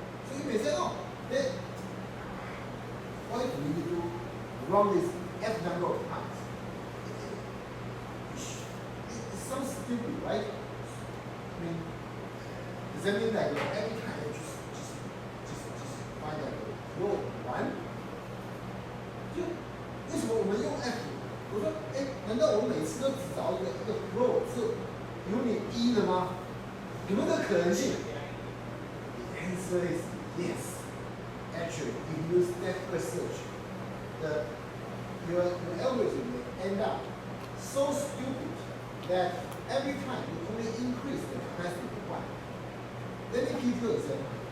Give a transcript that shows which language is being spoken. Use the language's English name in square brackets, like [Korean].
[English] So you may say, oh, then what if we need to run this F number of times? It sounds stupid, right? I mean, does that mean that every time you just find that row 1? [Chinese] 就为什么我们用 F？我说，难道我每次都只找一个 row 是unit 1的吗？有没有这个可能性？ [English] The answer is yes. Actually, if you use depth first search, your algorithm may end up so stupid that every time you only increase the capacity to 1. Let me give you an example.